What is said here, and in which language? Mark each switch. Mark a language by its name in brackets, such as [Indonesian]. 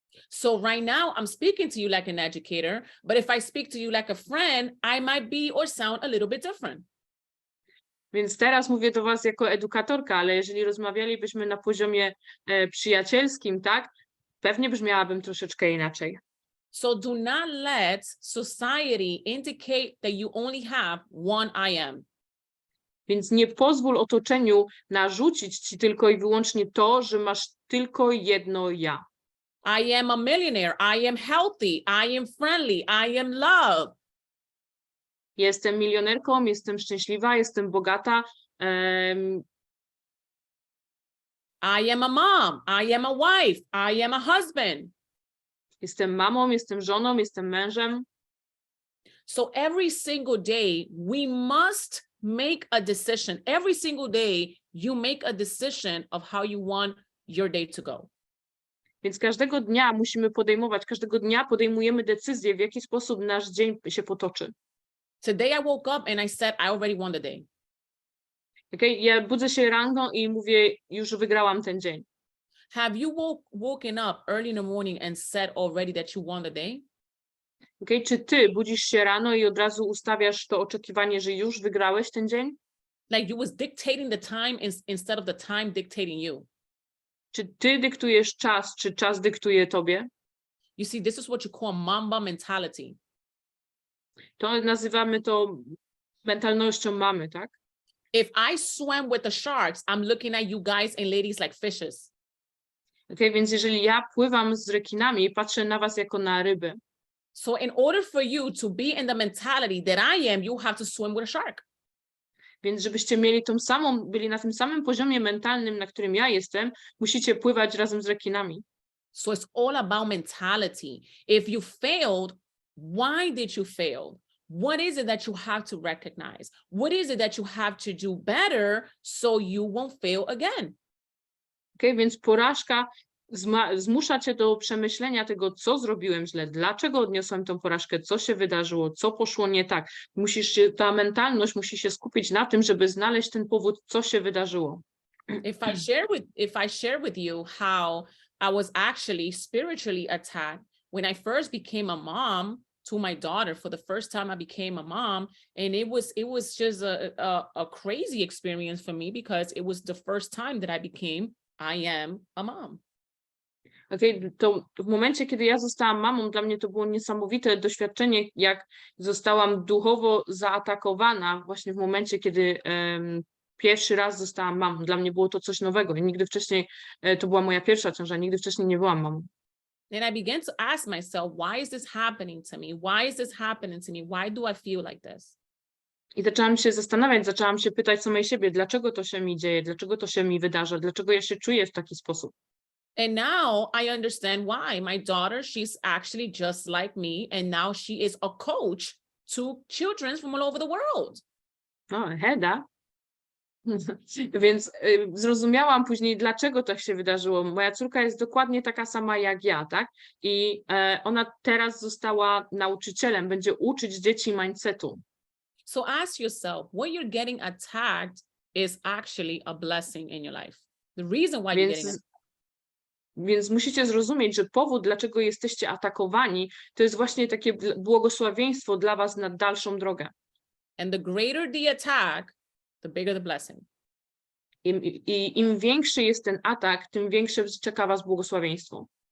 [English] So right now I'm speaking to you like an educator, but if I speak to you like a friend, I might be or sound a little bit different. [Polish] Więc teraz mówię do was jako edukatorka, ale jeżeli rozmawialibyśmy na poziomie przyjacielskim, tak, pewnie brzmiałabym troszeczkę inaczej. [English] So do not let society indicate that you only have one I am. [Polish] Więc nie pozwól otoczeniu narzucić ci tylko i wyłącznie to, że masz tylko jedno ja. [English] I am a millionaire, I am healthy, I am friendly, I am love. [Polish] Jestem milionerką, jestem szczęśliwa, jestem bogata. [English] I am a mom, I am a wife, I am a husband. [Polish] Jestem mamą, jestem żoną, jestem mężem. [English] So every single day we must make a decision. Every single day you make a decision of how you want your day to go. [Polish] Więc każdego dnia musimy każdego dnia podejmujemy decyzję, w jaki sposób nasz dzień się potoczy. [English] Today I woke up and I said, I already won the day. Okay? [Polish] Ja budzę się rano i mówię, już wygrałam ten dzień. [English] Have you woken up early in the morning and said already that you won the day? Okay? [Polish] Czy ty budzisz się rano i od razu ustawiasz to oczekiwanie, że już wygrałeś ten dzień? [English] Like you was dictating the time instead of the time dictating you. [Polish] Czy ty dyktujesz czas, czy czas dyktuje tobie? [English] You see, this is what you call Mamba mentality. [Polish] To nazywamy to mentalnością mamy, tak? [English] If I swam with the sharks, I'm looking at you guys and ladies like fishes. [Polish] Okay, więc jeżeli ja pływam z rekinami, patrzę na was jako na ryby. [English] So in order for you to be in the mentality that I am, you have to swim with a shark. [Polish] Więc żebyście byli na tym samym poziomie mentalnym, na którym ja jestem, musicie pływać razem z rekinami. [English] So it's all about mentality. If you failed, why did you fail? What is it that you have to recognize? What is it that you have to do better so you won't fail again? [Polish] Okay, więc porażka zmusza cię do przemyślenia tego, co zrobiłem źle, dlaczego odniosłem tą porażkę, co się wydarzyło, co poszło nie tak. Ta mentalność musi się skupić na tym, żeby znaleźć ten powód, co się wydarzyło. [English] If I share with you how I was actually spiritually attacked when I first became a mom to my daughter. For the first time I became a mom, and it was just a crazy experience for me, because it was the first time that I am a mom. [Polish] Okay, to w momencie, kiedy ja zostałam mamą, dla mnie to było niesamowite doświadczenie, jak zostałam duchowo zaatakowana właśnie w momencie, kiedy pierwszy raz zostałam mamą. Dla mnie było to coś nowego i nigdy wcześniej, to była moja pierwsza ciąża, nigdy wcześniej nie byłam mamą. [English] And I began to ask myself, why is this happening to me? Why is this happening to me? Why do I feel like this? [Polish] I zaczęłam się zastanawiać, zaczęłam się pytać samej siebie, dlaczego to się mi dzieje, dlaczego to się mi wydarza, dlaczego ja się czuję w taki sposób. [English] And now I understand why. My daughter, she's actually just like me, and now she is a coach to children from all over the world. No, Heda. [Polish] Więc zrozumiałam później, dlaczego tak się wydarzyło. Moja córka jest dokładnie taka sama jak ja, tak? I ona teraz została nauczycielem, będzie uczyć dzieci mindsetu. [English] So ask yourself, what you're getting attacked is actually a blessing in your life. The reason why you're getting attacked. [Polish] Więc musicie zrozumieć, że powód, dlaczego jesteście atakowani, to jest właśnie takie błogosławieństwo dla was na dalszą drogę. [English] And the greater the attack, the bigger the blessing. [Polish] I im większy jest ten atak, tym większe czeka was błogosławieństwo.